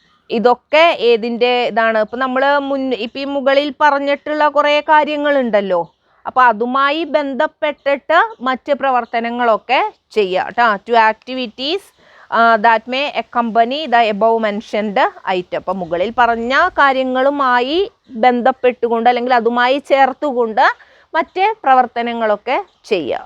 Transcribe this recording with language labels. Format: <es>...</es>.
<ml>ഇതൊക്കെ ഏതിൻ്റെ ഇതാണ്? ഇപ്പം നമ്മൾ ഇപ്പം ഈ മുകളിൽ പറഞ്ഞിട്ടുള്ള കുറേ കാര്യങ്ങളുണ്ടല്ലോ, അപ്പോൾ അതുമായി ബന്ധപ്പെട്ടിട്ട് മറ്റ് പ്രവർത്തനങ്ങളൊക്കെ ചെയ്യുക കേട്ടോ.</ml> <en>To activities that may accompany the above mentioned item.</en> <ml>അപ്പോൾ മുകളിൽ പറഞ്ഞ കാര്യങ്ങളുമായി ബന്ധപ്പെട്ടുകൊണ്ട് അല്ലെങ്കിൽ അതുമായി ചേർത്തുകൊണ്ട് മറ്റ് പ്രവർത്തനങ്ങളൊക്കെ ചെയ്യുക.</ml>